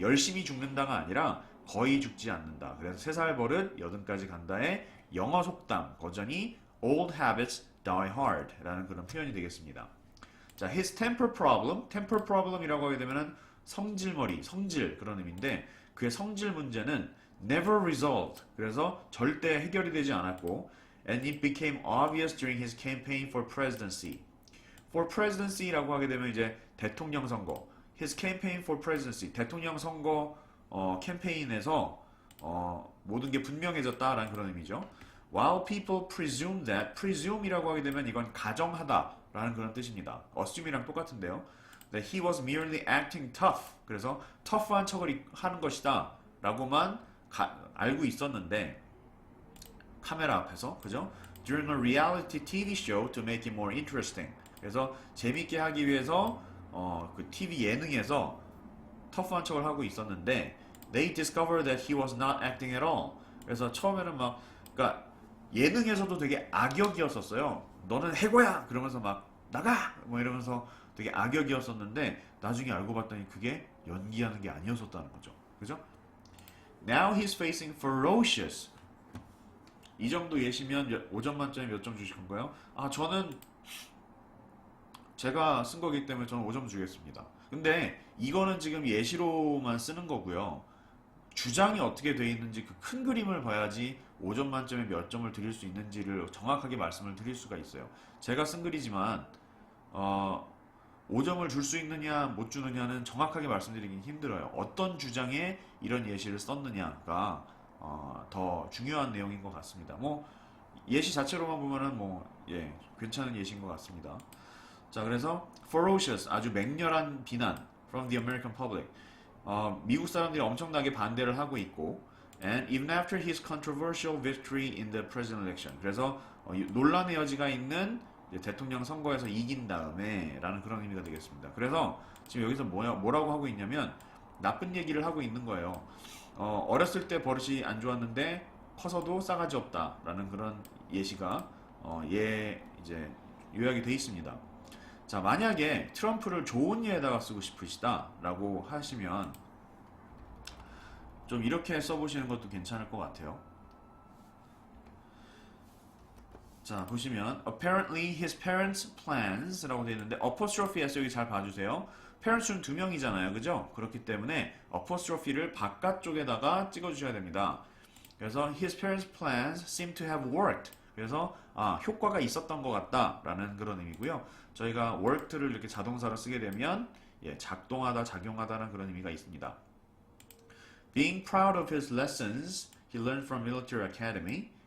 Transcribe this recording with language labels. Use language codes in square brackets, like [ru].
[ko] 열심히 죽는다가 아니라 거의 죽지 않는다. 그래서 세 살 버릇 여든까지 간다의 영어 속담 버전이 [en] old habits die hard [ko] 라는 그런 표현이 되겠습니다. 자, [en] his temper problem [ko] 이라고 하게 되면은 성질머리, 성질 그런 의미인데 그의 성질 문제는 [en] never resolved. [ko] 그래서 절대 해결이 되지 않았고 [en] and it became obvious during his campaign for presidency. for presidency [ko] 라고 하게 되면 이제 대통령 선거. [en] his campaign for presidency. [ko] 대통령 선거 캠페인에서 모든 게 분명해졌다라는 그런 의미죠. [en] While people presume [ko] 이라고 하게 되면 이건 가정하다라는 그런 뜻입니다. assume이랑 똑같은데요. [en] That he was merely acting tough. [ko] 그래서 tough한 척을 하는 것이다 라고만 알고 있었는데 카메라 앞에서 그죠? [en] During a reality TV show to make it more interesting. [ko] 그래서 재밌게 하기 위해서 그 TV 예능에서 터프한 척을 하고 있었는데 [en] they discovered that he was not acting at all. [ko] 그래서 처음에는 막 그러니까 예능에서도 되게 악역이었었어요. 너는 해고야! 그러면서 막 나가! 뭐 이러면서 되게 악역이었었는데 나중에 알고 봤더니 그게 연기하는 게 아니었었다는 거죠. 그죠? [en] Now he's facing ferocious. [ko] 이 정도 예시면 5점 만점에 몇 점 주실 건가요? 저는 제가 쓴 거기 때문에 저는 5점 주겠습니다. 근데 이거는 지금 예시로만 쓰는 거고요. 주장이 어떻게 돼 있는지 그 큰 그림을 봐야지 5점 만점에 몇 점을 드릴 수 있는지를 정확하게 말씀을 드릴 수가 있어요. 제가 쓴 글이지만 5점을 줄 수 있느냐 못 주느냐는 정확하게 말씀드리긴 힘들어요. 어떤 주장에 이런 예시를 썼느냐가 더 중요한 내용인 것 같습니다. 뭐 예시 자체로만 보면은 괜찮은 예시인 것 같습니다. 자, 그래서 ferocious 아주 맹렬한 비난 [en] from the American public. [ko] 미국 사람들이 엄청나게 반대를 하고 있고 [en] and even after his controversial victory in the president election. [ko] 그래서 논란의 여지가 있는 대통령 선거에서 이긴 다음에 라는 그런 의미가 되겠습니다. 그래서 지금 여기서 뭐라고 하고 있냐면 나쁜 얘기를 하고 있는 거예요. 어렸을 때 버릇이 안 좋았는데 커서도 싸가지 없다 라는 그런 예시가 이제 요약이 돼 있습니다. 자, 만약에 트럼프를 좋은 예에다가 쓰고 싶으시다 라고 하시면 좀 이렇게 써보시는 것도 괜찮을 것 같아요. 자, 보시면 [en] apparently his parents' plans [ko] 라고 되어 있는데 apostrophe S 여기 잘 봐주세요. parents는 두 명이잖아요. 그죠? 그렇기 때문에 apostrophe를 바깥쪽에다가 찍어주셔야 됩니다. [en] 그래서 his parents' plans seem to have worked. [ko] 그래서 효과가 있었던 것 같다 라는 그런 의미고요. 저희가 worked를 이렇게 자동사로 쓰게 되면 작동하다, 작용하다는 그런 의미가 있습니다. [en] Being proud of his lessons he learned from military academy.